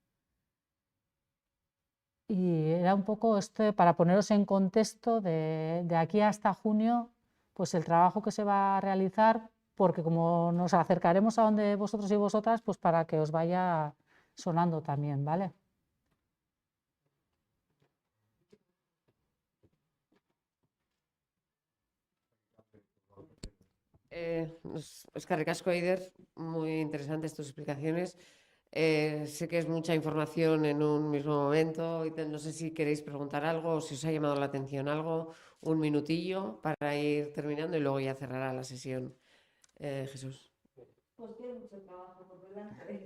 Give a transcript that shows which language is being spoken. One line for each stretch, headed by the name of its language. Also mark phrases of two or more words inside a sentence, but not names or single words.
Spanish: Y era un poco para poneros en contexto de aquí hasta junio, pues el trabajo que se va a realizar, porque como nos acercaremos a donde vosotros y vosotras, pues para que os vaya sonando también, ¿vale?
Basque: Eskerrik asko, Eider,
Spanish: muy interesantes tus explicaciones. Sé que es mucha información en un mismo momento y no sé si queréis preguntar algo o si os ha llamado la atención algo, un minutillo para ir terminando y luego ya cerrará la sesión. Jesús. Pues tiene mucho trabajo por delante.